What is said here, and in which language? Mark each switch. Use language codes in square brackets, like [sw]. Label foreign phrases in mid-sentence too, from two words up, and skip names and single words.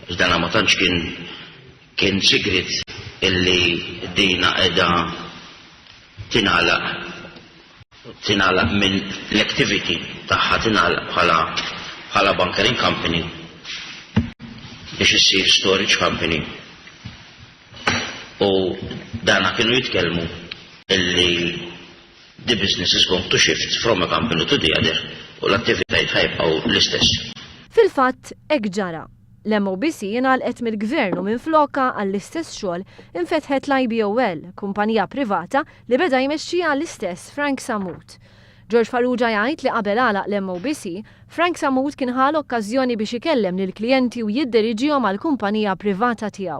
[mt] Iżda ma tantx kien sigriet illi dina qiegħda tingħalaq minn l-activity tagħha tingħalaq bħala [en] bunkering company [mt] biex issir [en] storage company. [mt] U dana kienu jitkellmu illi [en] the business is going to shift from a company to the other [mt] u l-attivitajiet ħajbqgħu l-istess. Fil-fatt hekk ġara. L-MOBC jingħalqet mill-gvern u minflokha għall-istess xogħol infetħet l-IBOL, kumpanija privata li beda jmexxiha l-istess Frank Samut. George Farrugia jgħid li qabel għalaq l-MOBC, Frank Samut kien ħal okkażjoni biex ikellem lill-klijenti u jiddiriġihom għall-kumpanija privata tiegħu.